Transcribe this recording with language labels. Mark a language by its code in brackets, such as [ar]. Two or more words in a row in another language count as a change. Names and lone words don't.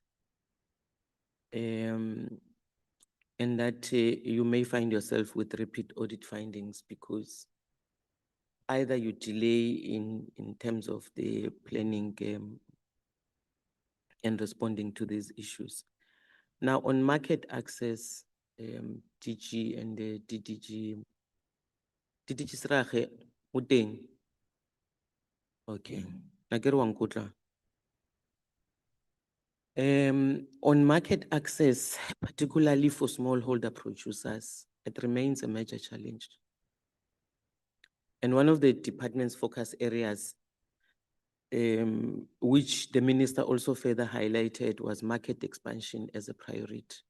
[en] And that you may find yourself with repeat audit findings because either you delay in terms of the planning and responding to these issues. Now, on market access, DG and the DDG. [tn] DDG Srage, o teng? Okay, nakere wa nkotla. [en] On market access, particularly for smallholder producers, it remains a major challenge. And one of the department's focus areas, which the minister also further highlighted, was market expansion as a priority.